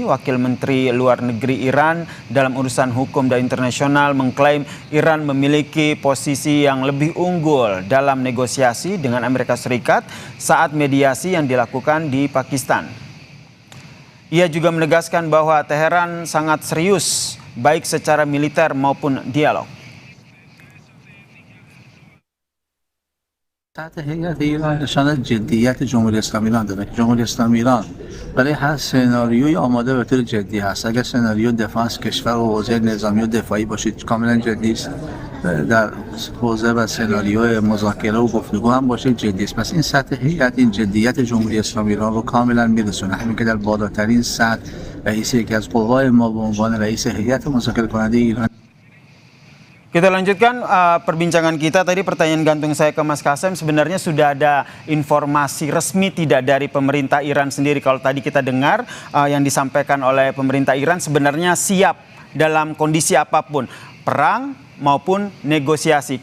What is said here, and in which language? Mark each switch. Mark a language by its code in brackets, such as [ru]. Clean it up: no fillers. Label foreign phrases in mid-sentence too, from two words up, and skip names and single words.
[id] Wakil Menteri Luar Negeri Iran dalam urusan hukum dan internasional mengklaim Iran memiliki posisi yang lebih unggul dalam negosiasi dengan Amerika Serikat saat mediasi yang dilakukan di Pakistan. Ia juga menegaskan bahwa Teheran sangat serius baik secara militer maupun dialog. [fa] سطح هیئت ایران نشانه جدیت جمهوری اسلامی ایران داره. جمهوری اسلامی ایران برای هر سناریوی آماده به طور جدی هست. اگر سناریو دفاع از کشور و حوزه نظامی و دفاعی باشید کاملا جدی است. در حوزه و سناریو مذاکره و گفتگو هم باشه جدی است. پس این سطح هیئت این جدیت جمهوری اسلامی ایران رو کاملا میرسونه. همین که در بالاترین سطح رئیس یکی از قوای ما به عنوان رئیس هیئت مذاکره کننده ایران. [id] Kita lanjutkan perbincangan kita. Tadi pertanyaan gantung saya ke Mas Kasem, sebenarnya sudah ada informasi resmi tidak dari pemerintah Iran sendiri? Kalau tadi kita dengar yang disampaikan oleh pemerintah Iran sebenarnya siap dalam kondisi apapun, perang maupun negosiasi.